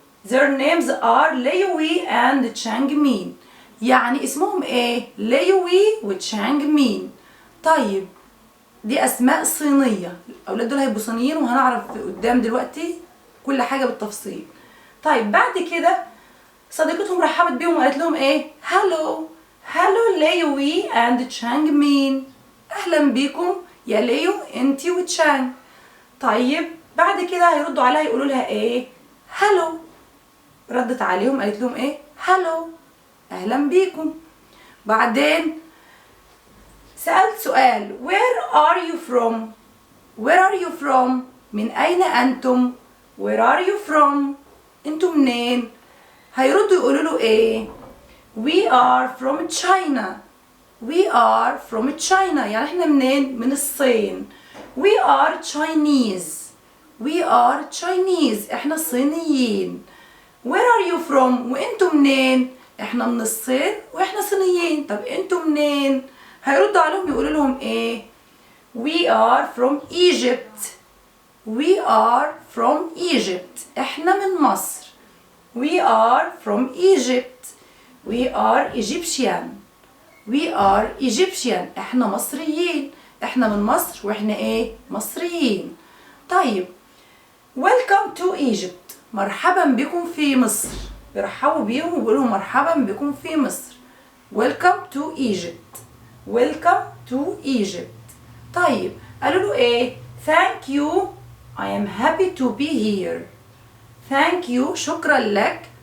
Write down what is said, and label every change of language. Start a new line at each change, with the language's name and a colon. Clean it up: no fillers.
English: Their names are Liwei and Changmin.
Arabic: يعني اسمهم ايه؟ ليوي وتشانجمين. طيب دي اسماء صينية، الاولاد دول هيبقوا صينيين وهنعرف قدام دلوقتي كل حاجة بالتفصيل. طيب بعد كده صديقتهم رحبت بيهم وقالت لهم ايه؟ هالو ليوي اند تشانجمين. اهلا بيكم يا ليو انتي وتشانج. طيب بعد كده هيردوا عليها يقولوا لها ايه؟ هالو. ردت عليهم قالت لهم ايه؟ هالو، اهلا بيكم. بعدين سألت سؤال
English: Where are you from؟ Where are you from؟
Arabic: من أين أنتم؟
English: Where are you from؟
Arabic: أنتم منين؟ هيردوا يقولوا له إيه؟
English: We are from China. We are from China
Arabic: يعني إحنا منين؟ من الصين.
English: We are Chinese. We are Chinese
Arabic: إحنا صينيين.
English: Where are you from؟
Arabic: وأنتم منين؟ إحنا من الصين وإحنا صينيين. طب أنتم منين؟ هيردوا عليهم يقولوا لهم ايه؟
English: We are from Egypt. We are from Egypt.
Arabic: احنا من مصر.
English: We are from Egypt. We are Egyptian. We are Egyptian.
Arabic: احنا مصريين. احنا من مصر واحنا ايه؟ مصريين.
English: طيب Welcome to Egypt.
Arabic: مرحبا بكم في مصر. بيرحبوا بيهم وبيقولوا مرحبا بكم في مصر.
English: Welcome to Egypt. Welcome to Egypt.
Arabic: طيب قالوا له ايه؟
English: Thank you. I am happy to be here. Thank you.
Arabic: شكرا لك.